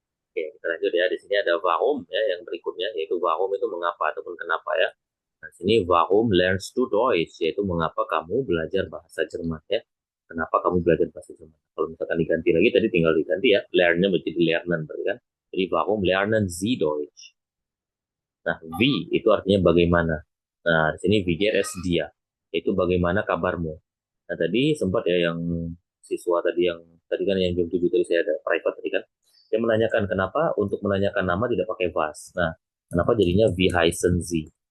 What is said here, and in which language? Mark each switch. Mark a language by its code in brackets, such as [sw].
[id] Oke, kita lanjut ya. Di sini ada warum ya yang berikutnya, yaitu warum itu mengapa ataupun kenapa ya. Nah, sini [de] warum lernst du Deutsch, [id] yaitu mengapa kamu belajar bahasa Jerman ya. Kenapa kamu belajar bahasa Jerman? Kalau misalkan diganti lagi, tadi tinggal diganti ya. Lernnya menjadi lernen berarti kan. [de] Jadi warum lernen Sie Deutsch? [id] Nah, wie itu artinya bagaimana. Nah, di sini [de] wie geht es dia? [id] Itu bagaimana kabarmu? Nah, tadi sempat ya yang siswa tadi yang tadi kan yang jam 7 tadi saya ada private tadi kan. Dia menanyakan kenapa untuk menanyakan nama tidak pakai was. Nah, kenapa jadinya [de] wie heißen Sie?